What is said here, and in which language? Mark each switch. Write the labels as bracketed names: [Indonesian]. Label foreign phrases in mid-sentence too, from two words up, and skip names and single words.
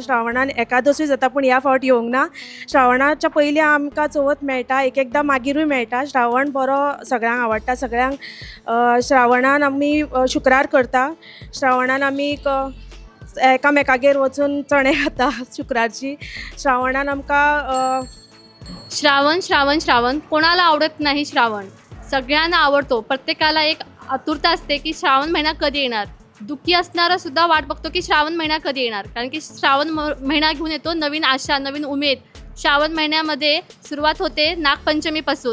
[Konkani] श्रावणान एकादसूय जाता पूण ह्या फावट येवंक ना. श्रावणाच्या पयलीं आमकां चवथ मेळटा, एकदां मागिरूय मेळटा. श्रावण बरो सगळ्यांक आवडटा. सगळ्यांक श्रावणान आमी शुक्रार करता. श्रावणान आमी एकामेकागेर वचून चणे खाता शुक्रारची. श्रावणान आमकां [Marathi] श्रावण श्रावण श्रावण कोणाला आवडत नाही. श्रावण सगळ्यांना आवडतो. प्रत्येकाला एक आतुरता असते की श्रावण महिना कधी येणार. दुःखी असणारा सुद्धा वाट बघतो की श्रावण महिना कधी येणार, कारण की श्रावण महिना घेऊन येतो नवीन आशा, नवीन उमेद. श्रावण महिन्यामध्ये सुरुवात होते नागपंचमीपासून.